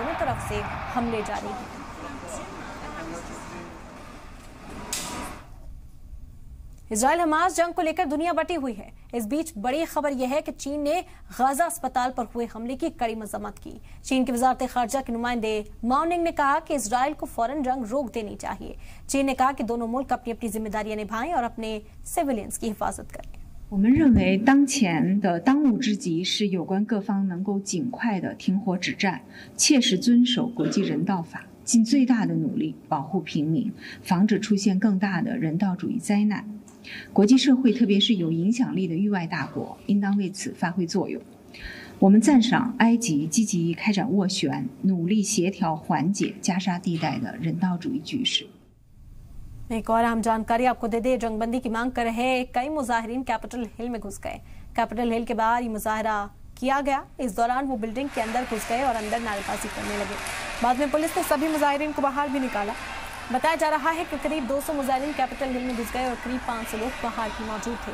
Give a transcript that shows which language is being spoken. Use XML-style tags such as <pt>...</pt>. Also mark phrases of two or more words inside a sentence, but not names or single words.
<hi>दोनों तरफ से हमले जारी हैं। इजराइल हमास जंग को लेकर दुनिया बटी हुई है। इस बीच बड़ी खबर यह है कि चीन ने गाजा अस्पताल पर हुए हमले की कड़ी मजम्मत की। चीन की वजारत खारजा के नुमाइंदे माओ निंग ने कहा कि इजराइल को फौरन जंग रोक देनी चाहिए। चीन ने कहा कि दोनों मुल्क अपनी अपनी जिम्मेदारियां निभाएं और अपने सिविलियंस की हिफाजत करें।</hi> <zh>我们认为，当前的当务之急是有关各方能够尽快的停火止战，切实遵守国际人道法，尽最大的努力保护平民，防止出现更大的人道主义灾难。国际社会，特别是有影响力的域外大国，应当为此发挥作用。我们赞赏埃及积极开展斡旋，努力协调缓解加沙地带的人道主义局势。</zh> <hi>एक और अहम जानकारी आपको दे दे। जंगबंदी की मांग कर रहे कई मुजाहिरीन कैपिटल हिल में घुस गए। कैपिटल हिल के बाहर ये मुजाहरा किया गया। इस दौरान वो बिल्डिंग के अंदर घुस गए और अंदर नारेबाजी करने लगे। बाद में पुलिस ने सभी मुजाहिरीन को बाहर भी निकाला। बताया जा रहा है कि करीब 200 मुजाहिरीन कैपिटल हिल में घुस गए और करीब 500 लोग बाहर भी मौजूद थे।</hi>